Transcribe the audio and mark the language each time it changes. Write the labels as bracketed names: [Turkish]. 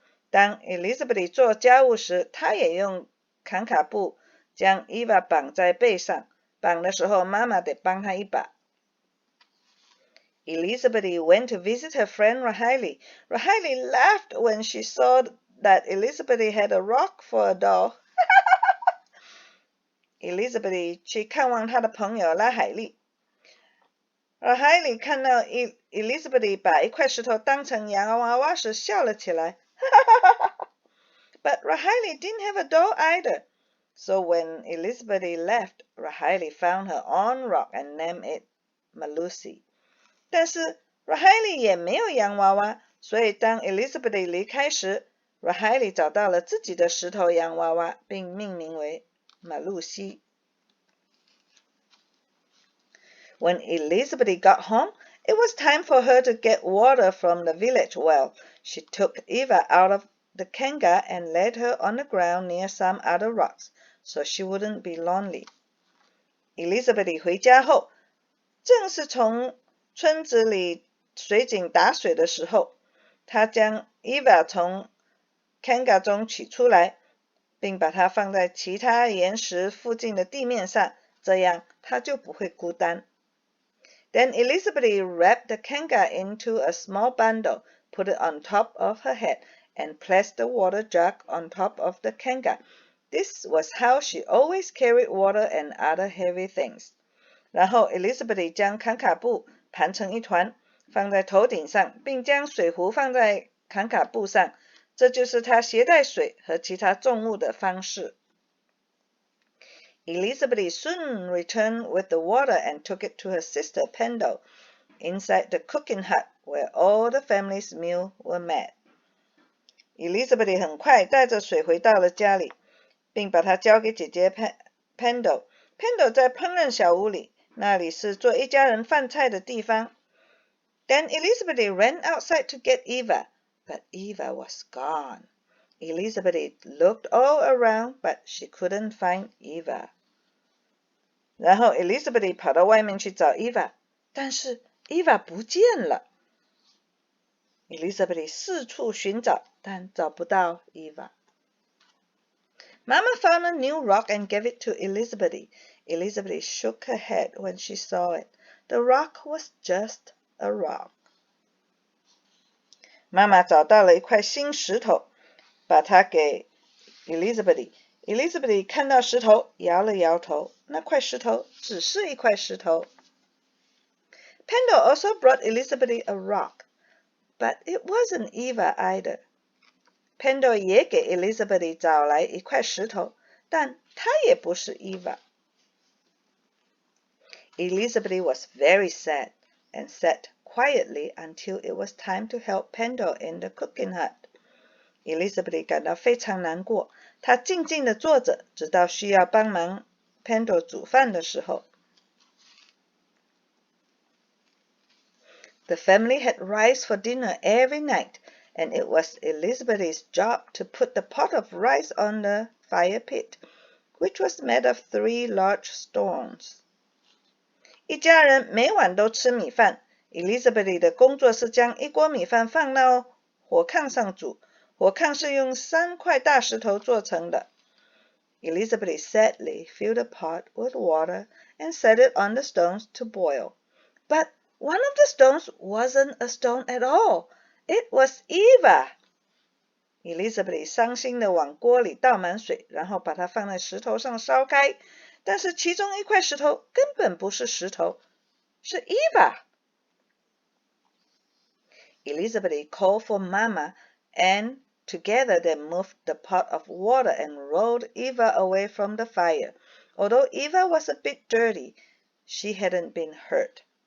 [Chinese] 当 Elizabeti 做家务时，她也用坎卡布将 Eva 绑在背上，绑的时候妈妈得帮她一把。 [English] Elizabeti went to visit her friend Rahiley. Rahiley laughed when she saw that Elizabeti had a rock for a doll. [Chinese] Elizabeti 去看望她的朋友拉海利。Rahiley 看到 Elizabeti 把一块石头当成洋娃娃时笑了起来。 [English] But Rahiley didn't have a doll either. So when Elizabeti left, Rahiley found her own rock and named it Malusi. [Chinese] 但是 Rahiley 也没有洋娃娃，所以当 Elizabeti 离开时 ，Rahiley 找到了自己的石头洋娃娃，并命名为马露西。 [English] When Elizabeti got home, it was time for her to get water from the village well. She took Eva out of the kanga and laid her on the ground near some other rocks, so she wouldn't be lonely. [Chinese] Elizabeti 回家后，正是从村子里水井打水的时候，她将 Eva 从 kanga 中取出来，并把它放在其他岩石附近的地面上，这样她就不会孤单。 [English] Then Elizabeti wrapped the kanga into a small bundle, put it on top of her head, and placed the water jug on top of the kanga. This was how she always carried water and other heavy things. [Chinese] 然后 Elizabeti 将坎卡布盘成一团，放在头顶上，并将水壶放在坎卡布上，这就是她携带水和其他重物的方式。 [English] Elizabeti soon returned with the water and took it to her sister Pendle, inside the cooking hut where all the family's meals were made. [Chinese] Elizabeth 很快带着水回到了家里，并把它交给姐姐 Pendle。Pendle 在烹饪小屋里，那里是做一家人饭菜的地方。 [English] Then Elizabeth ran outside to get Eva, but Eva was gone. Elizabeth looked all around, but she couldn't find Eva. [Chinese] 然后 Elizabeth 跑到外面去找 Eva， 但是 Eva 不见了。 Elizabeth 四处寻找，但找不到 Eva。 [English] Mama found a new rock and gave it to Elizabeth. Elizabeth shook her head when she saw it. The rock was just a rock. [Chinese] 妈妈找到了一块新石头，把它给 Elizabeth。Elizabeth 看到石头，摇了摇头，那块石头只是一块石头。 [English] Pendle also brought Elizabeth a rock.But it wasn't Eva either. [Chinese] Pendle 也给 Elizabeth 找来一块石头，但它也不是 Eva. [English] Elizabeth was very sad and sat quietly until it was time to help Pendle in the cooking hut. [Chinese] Elizabeth 感到非常难过，她静静地坐着，直到需要帮忙 Pendle 煮饭的时候。 [English] The family had rice for dinner every night, and it was Elizabeth's job to put the pot of rice on the fire pit, which was made of 3 large stones. [Chinese] 一家人每晚都吃米饭。 Elizabeth 的工作是将一锅米饭放到火炕上煮，火炕是用3块大石头做成的。 [English] Elizabeth sadly filled the pot with water and set it on the stones to boil. But one of the stones wasn't a stone at all. It was Eva. [Chinese] Elizabeth 伤心地往锅里倒满水，然后把它放在石头上烧开。但是其中一块石头根本不是石头，是 Eva. [English] Elizabeth called for Mama, and together they moved the pot of water and rolled Eva away from the fire. Although Eva was a bit dirty, she hadn't been hurt.